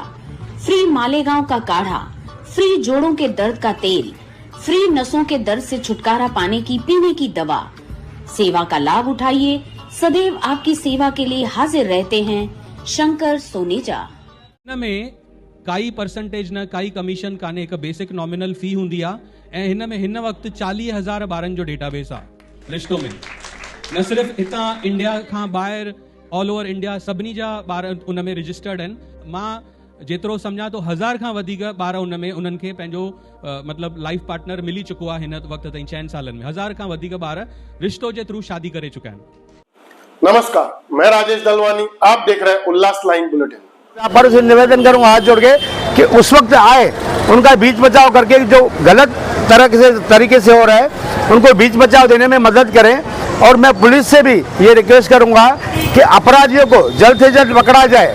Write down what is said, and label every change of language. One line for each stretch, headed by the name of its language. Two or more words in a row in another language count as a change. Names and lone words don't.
Hindi: फ्री मालेगांव का काढ़ा, फ्री जोड़ों के दर्द का तेल, फ्री नसों के दर्द से छुटकारा पाने की पीने की दवा। सेवा का लाभ उठाइए, सदैव आपकी सेवा के लिए हाजिर रहते हैं शंकर सोनेजा।
Sindhi: में काई परसेंटेज न काई कमीशन काने एक
English: basic nominal fee
Sindhi: हुंदी आ ऐं हिन में हिन वक्त 40,000 ॿारनि जो डेटाबेस आ रिश्तो में। न सिर्फ हितां इंडिया खां ॿाहिरि
English: all over India
Sindhi: सभिनी जा ॿार उन में रजिस्टर्ड आहिनि। मां जेतिरो सम्झां तो 1000 खां वधीक ॿार उन में उन्हनि खे पंहिंजो मतिलबु
English: life partner
Sindhi: मिली चुको आहे। हिन वक्त ताईं 6 सालनि में 1000 खां वधीक ॿार रिश्तो जे थ्रू शादी करे चुका आहिनि।
Hindi: नमस्कार, मैं राजेश दलवानी, आप देख रहे हैं उल्लास लाइन बुलेटिन। व्यापारियों से निवेदन करूंगा हाथ जोड़ के कि उस वक्त आए, उनका बीच बचाव करके जो गलत तरीके से हो रहा है उनको बीच बचाव देने में मदद करें। और मैं पुलिस से भी ये रिक्वेस्ट करूंगा कि अपराधियों को जल्द से जल्द पकड़ा जाए।